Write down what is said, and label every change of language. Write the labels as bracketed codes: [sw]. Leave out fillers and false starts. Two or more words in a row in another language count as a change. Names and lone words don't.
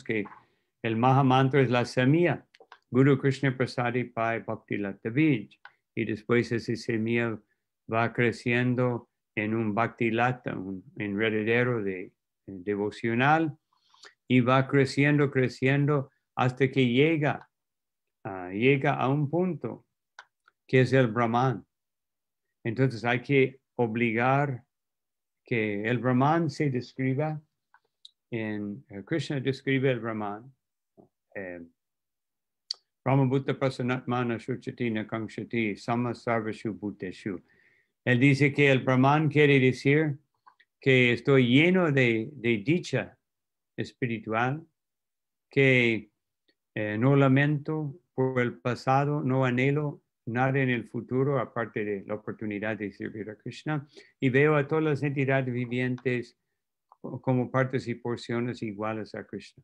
[es] que el Mahamantra es la semilla, [bn] গুরু কৃষ্ণ প্রসাদে পায় ভক্তি লতা বীজ, [es] y después esa semilla va creciendo en un [bn] ভক্তি লতা, [es] un enredadero devocional, y va creciendo hasta que llega a un punto que es el Brahman. Entonces hay que obligar que el Brahman se describa Krishna describe el Brahman. [sa] ब्रह्मभूतः प्रसन्नात्मा न शोचति न काङ्क्षति समः सर्वेषु भूतेषु. [es] Él dice que el Brahman quiere decir que estoy lleno de dicha espiritual, que no lamento por el pasado, no anhelo nada en el futuro aparte de la oportunidad de servir a Krishna, y veo a todas las entidades vivientes como partes y porciones iguales a Krishna.